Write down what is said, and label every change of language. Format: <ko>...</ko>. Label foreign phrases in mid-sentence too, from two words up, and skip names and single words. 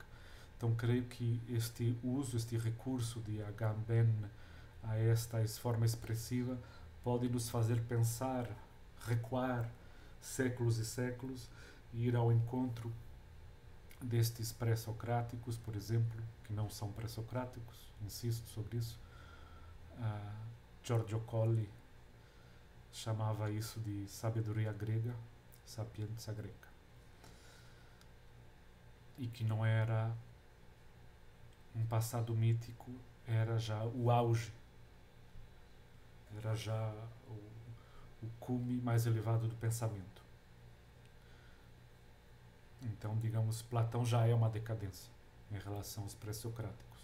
<pt>Então creio que este uso, este recurso de Agamben a esta forma expressiva pode nos fazer pensar, recuar séculos e séculos e ir ao encontro destes pré-socráticos, por exemplo, que não são pré-socráticos, insisto sobre isso. Giorgio Colli chamava isso de sabedoria grega,</pt> <it>sapienza greca,</it> <pt>e que não era um passado mítico, era já o auge, era já o cume mais elevado do pensamento. Então, digamos, Platão já é uma decadência em relação aos pré-socráticos.</pt>